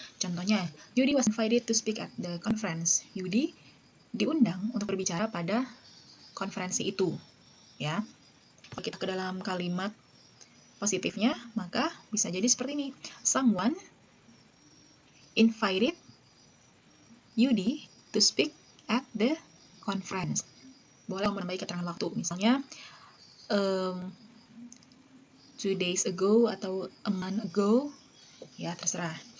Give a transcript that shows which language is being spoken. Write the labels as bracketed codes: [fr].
[en] Contohnya, Yudi was invited to speak at the conference. [id] Yudi diundang untuk berbicara pada konferensi itu, ya. Kalau kita ke dalam kalimat positifnya, maka bisa jadi seperti ini. [en] Someone invited Yudi to speak at the conference. [id] Boleh menambah keterangan waktu, misalnya [en] 2 days ago [id] atau [en] a month ago, [id] ya terserah.